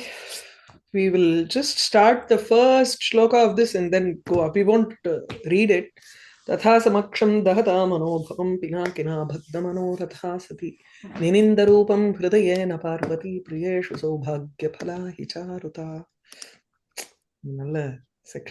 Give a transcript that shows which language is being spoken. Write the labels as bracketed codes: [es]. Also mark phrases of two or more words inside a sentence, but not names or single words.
[en] We will just start the first shloka of this and then go up. We won't read it. [sa] तथा समक्षं दहता मनोभवं पिनाकिना भग्नमनोरथा सती निनिन्दरूपं हृदयेन पार्वती प्रियेषु सौभाग्यफला हि चारुता. [ta] நல்ல செக்ஷன்.